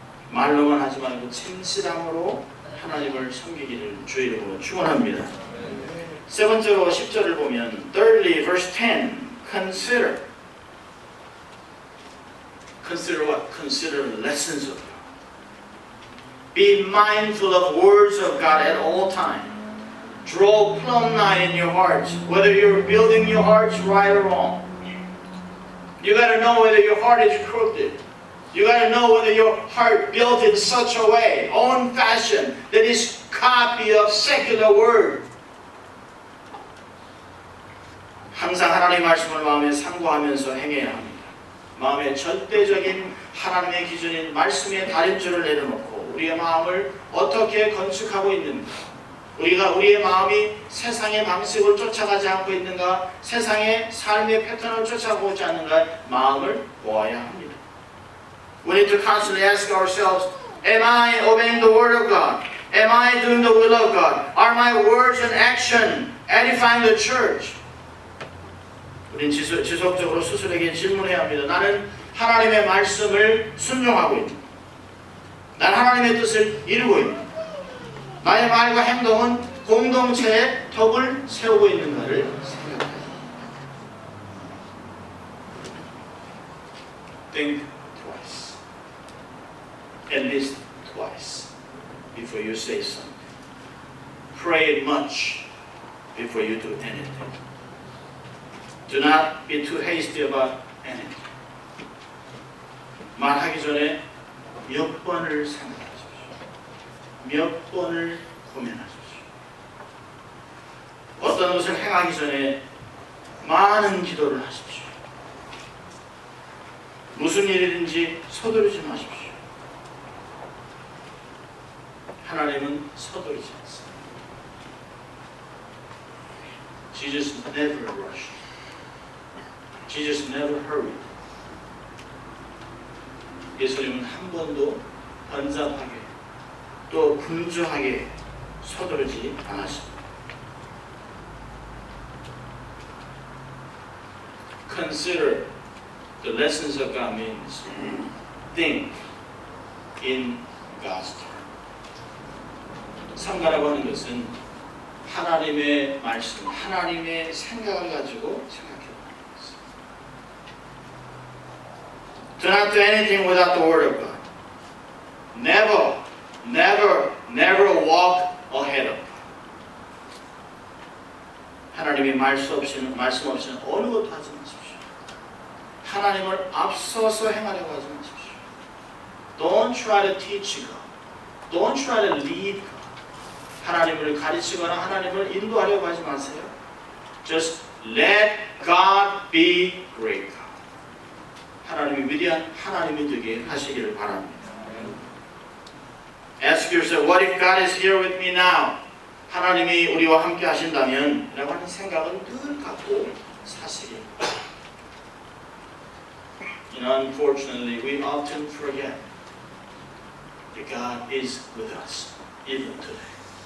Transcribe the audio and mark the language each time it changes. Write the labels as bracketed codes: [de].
[ko] 말로만 하지 말고 진실함으로 하나님을 섬기기를 주의 이름으로 축원합니다. 세 번째로 10절을 보면 [en] thirdly verse 10 consider. Consider what? Consider lessons of God. Be mindful of words of God at all times. Draw a plumb line in your hearts, whether you're building your hearts right or wrong. You got to know whether your heart is crooked. You got to know whether your heart built in such a way, own fashion, that is copy of secular word. [ko] 항상 하나님의 말씀을 마음에 상고하면서 행해야 합니다. 마음의 절대적인 하나님의 기준인 말씀의 다림줄을 내려놓고 우리의 마음을 어떻게 건축하고 있는가, 우리의 마음이 세상의 방식을 쫓아가지 않고 있는가, 세상의 삶의 패턴을 쫓아가지 않는가 마음을 보아야 합니다. [en] We need to constantly ask ourselves, am I obeying the word of God? Am I doing the will of God? Are my words and action edifying the church? [ko] 우리는 지속적으로 스스로에게 질문해야 합니다. 나는 하나님의 말씀을 순종하고 있는가? 난 하나님의 뜻을 이루고 있는가? 나의 말과 행동은 공동체의 덕을 세우고 있는가를 생각해야 합니다. [en] Think twice. At least twice before you say something. Pray much before you do anything. Do not be too hasty about anything. [ko] 말하기 전에 몇 번을 생각하십시오. 몇 번을 고민하십시오. 어떤 것을 행하기 전에 많은 기도를 하십시오. 무슨 일이든지 서두르지 마십시오. 하나님은 서두르지 않습니다. [en] Jesus never rushed. Jesus never hurried. [ko] 예수님은 한 번도 번잡하게 또 분주하게 서두르지 않았습니다. [en] Consider the lessons of God means think in God's terms. [ko] 삼가라고 하는 것은 하나님의 말씀, 하나님의 생각을 가지고 생각해보는 것입니다. [en] Do not do anything without the word of God. Never, never, never walk ahead of God. [ko] 하나님의 말씀 없이는 어느 것도 하지 마십시오. 하나님을 앞서서 행하려고 하지 마십시오. [en] Don't try to teach God. Don't try to lead God. [ko] 하나님을 가르치거나 하나님을 인도하려고 하지 마세요. [en] Just let God be great God. [ko] 하나님이 위대한 하나님이 되게 하시기를 바랍니다. [en] Ask yourself, what if God is here with me now? [ko] 하나님이 우리와 함께 하신다면 라고 하는 생각은 늘 갖고 사시길. [en] Unfortunately, we often forget that God is with us, even today.